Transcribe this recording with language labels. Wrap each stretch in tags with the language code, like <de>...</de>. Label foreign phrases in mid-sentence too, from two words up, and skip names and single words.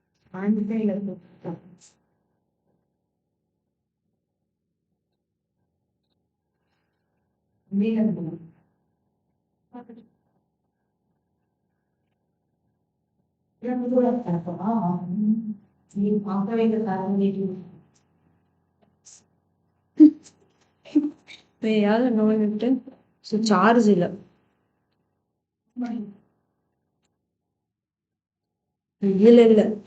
<en>I'm available. Available.</en> <id>Yang itu yang apa? Ini apa yang kita ini?</id> <kn>ಯಾವ್ದು ನೋಡಿಬಿಟ್ಟು ಸೊ ಚಾರ್ಜ್ ಇಲ್ಲ ಇಲ್ಲ ಇಲ್ಲ</kn>